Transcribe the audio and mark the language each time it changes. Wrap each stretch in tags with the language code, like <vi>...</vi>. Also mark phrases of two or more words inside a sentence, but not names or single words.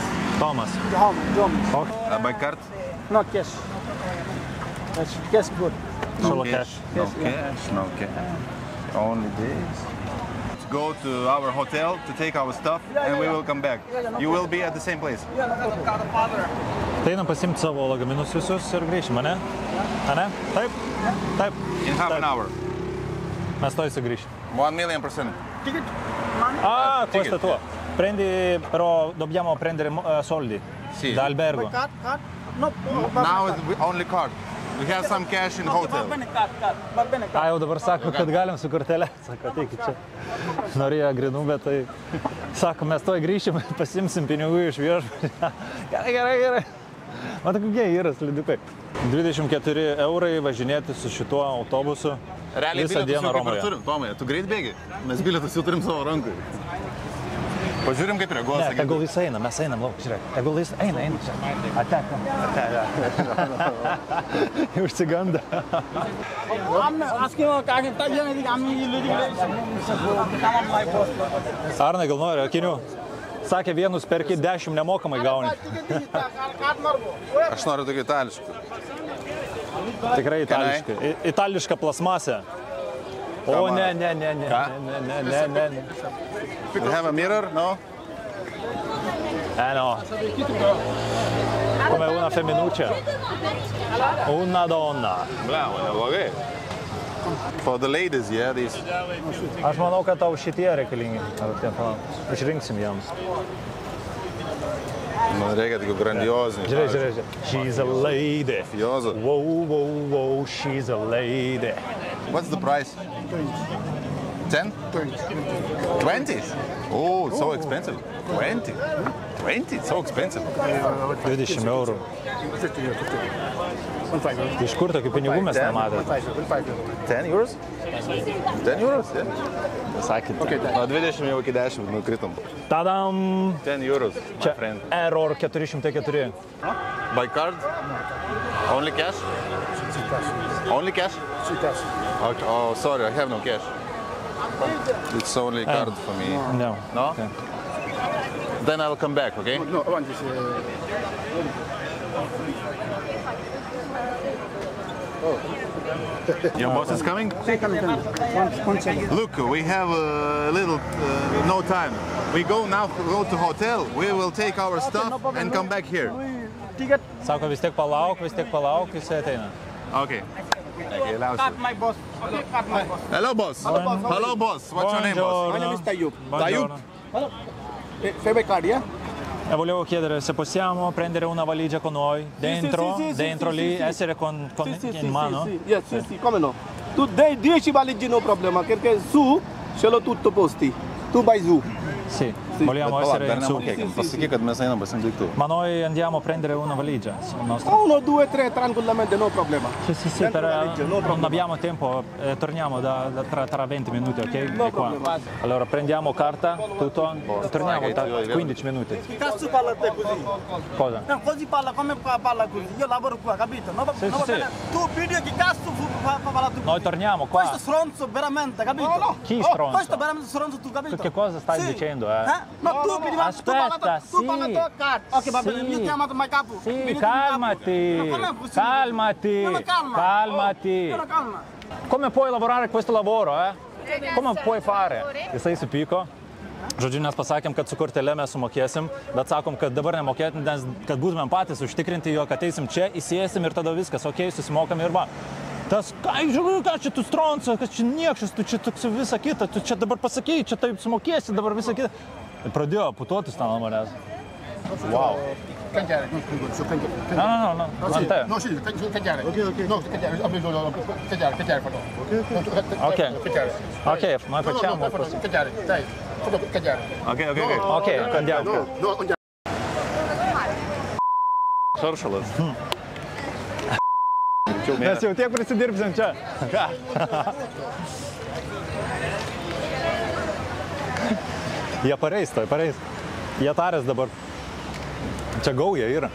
<en>Thomas. Johnny. By card? No cash. Cash good. Solo cash. No cash. No cash. Only this. Go to our hotel to take our stuff and we will come back. You will be at the same place.</en> <lt>Tai einam pasimti savo lagaminus visus ir grįšim, ane? Ane? Taip? Taip.</lt> <en>In half an hour.</en> <lt>Mes to įsigrįšim. 1,000,000%.</lt> <en>Ticket?</en> <it>Questo tuo. Prendi, però dobbiamo prendere soldi Sì. da albergo.</it> <en>Card? No. Now it's only card. We have some cash in hotel.</en> <it>Va bene, card.</it> <lt>Jau dabar sako, kad galim su kortelė. Sako, ateikit čia. Norėjo grinų, bet tai... Sako, mes toj grįšim, pasimsim pinigų iš viešbučio. Gerai. Matai, kokie yra slidikai. 24 eurai važinėti su šituo autobusu visą dieną Romoje. Tomai, tu greit bėgi? Mes bilietus jau turim savo rankui. Pažiūrim, kaip reaguos. Ne, tegul jis eina, mes einam lauk, žiūrėk. Tegul jis eina. Ateka. Užsiganda.</lt> <en>I'm asking</en> <lt>Arnai, gal nori akinių? Sakė, vienus perki 10 nemokamai gauni. Aš noriu tokį itališkų. Tikrai itališka. Itališka plasmasė. O, ne.</lt> <en>You have a mirror? No?</en> <it>No. Come una femminuccia. Una donna. Bravo,</it> <lt>neblogai.</lt> <en>For the ladies, yeah, these.</en> <lt>Aš manau, kad tau šitie reikalingi. Išrinksim jiems. Man reikia tokių grandiozinį. Žiūrėk.</lt> <en>She's a lady. Jozo. Whoa, she's a lady. What's the price? 10? 20? Oh, so expensive. 20? 20? So expensive.</en> <lt>20 eurų. Iš kur tokių pinigų mes nematėme?</lt> <en>10 euros? 10 euros, yeah.</en> <lt>Sakėte. Nuo 20 jau iki 10 nukritom. Tadam!</lt> <en>10 euros, my</en> <lt>Čia</lt> <en>friend. error 404. By card? Only cash? Only cash? Okay. Oh, sorry, I have no cash. It's only card for me. No. No? Okay. Then I'll come back, okay? No, I want this. Your boss is coming? One second. Look, we have a little, no time. We go to hotel, we will take our stuff and come back here. Ticket.</en> <lt>Sako, vis tiek palauk, jis ateina.</lt> <en>Okay. Card my boss. Okay, card my boss. Hello, boss. Hello, boss. What's your name, boss? My name is Tayyub.</en> <it>Buongiorno.</it> <en>Favorite card, yeah?</en> <it>Volevo chiedere se possiamo prendere una valigia con noi, dentro lì, essere con in mano. Sì, come no. Tu 10 valigie no problema, perché su ce l'ho tutto posti. Tu vai su. Sì. Vogliamo essere</it> <lt>dar</lt> <it>in su.</it> <lt>nemokėkim. Pasakyk, kad mes einam pasimti daiktų.</lt> <it>Ma noi andiamo a prendere una valigia. Nostra. 1, 2, 3 tranquillamente, no problema. Sì, non abbiamo tempo, torniamo tra 20 minuti, ok? No È qua. problema. Allora prendiamo carta, tutto, torniamo tra 15 minuti. Che cazzo parla te così? Cosa? No, così parla come parla così. Io lavoro qua, capito? No, Sì, no, sì, sì. Tu video che cazzo parla tu? Noi torniamo qua. Questo stronzo veramente, capito? No. Chi stronzo? Questo veramente stronzo tu, capito? Che cosa stai dicendo, eh? No, tu prima Aspetta, tu parla sì. cazzo. Ok, va bene, Sì. io ho chiamato mai capo. Sì, Vieni con calmati, capo. No, non è possibile. calmati, No, calma. calmati. No, calma. Come puoi lavorare questo lavoro, eh? Come puoi fare?</it> <lt>Jisai supyko. Žodžiu, mes pasakėm, kad su kortele mes sumokėsim, bet sakom, kad dabar nemokėtum, nes kad būtumėm patys užtikrinti, jog ateisim čia, įsėsim ir tada viskas, okei, susimokam ir va. Tas, žiūrėjau, ką čia tu stronco, kas čia niekšas, tu čia toks visą kitą, tu čia dabar pasakėjai, čia taip sumokėsi, dabar visą kitą. Ir pradėjo putotis ten ant manęs.</lt> <en>Wow.</en> <it>Cangiare, No, ante. No, sì, cangiare. Ok. No, cangiare, ho bisogno cangiare, fatto. Ok, noi facciamo. Cangiare, dai. Cangiare. Ok, andiamo. No,</it> <lt>Šaršalas. Mes jau tiek prisidirbsim čia. Jie pareis, tai pareis. Jie tarės dabar. Čia gauja yra.</lt>